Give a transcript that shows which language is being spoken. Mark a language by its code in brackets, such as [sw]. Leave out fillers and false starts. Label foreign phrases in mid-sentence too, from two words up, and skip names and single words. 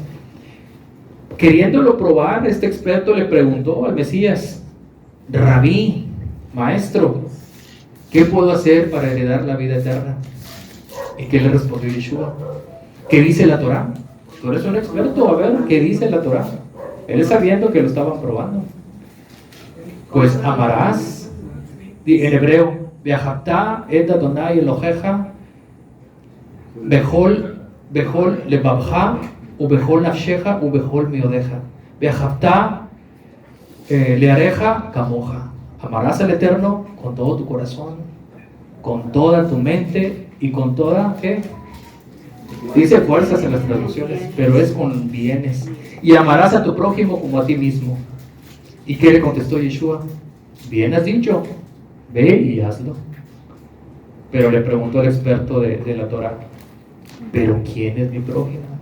[es] Queriéndolo probar, este experto le preguntó al Mesías: Rabí, maestro, ¿qué puedo hacer para heredar la vida eterna? ¿Y qué le respondió Yeshua? ¿Qué dice la Torah? Tú eres un experto, a ver, ¿qué dice la Torah? Él sabiendo que lo estaban probando. Pues amarás, en hebreo, [he] ואהבת את אדני אלהיך בכל לבבך ובכל נפשך ובכל מאדך. ואהבת לרעך כמוך. [es] Amarás al Eterno con todo tu corazón, con toda tu mente y con toda, ¿qué? Dice fuerzas en las traducciones, pero es con bienes. Y amarás a tu prójimo como a ti mismo. ¿Y qué le contestó Yeshua? Bien has dicho, ve y hazlo. Pero le preguntó el experto de la Torah: ¿pero quién es mi prójimo?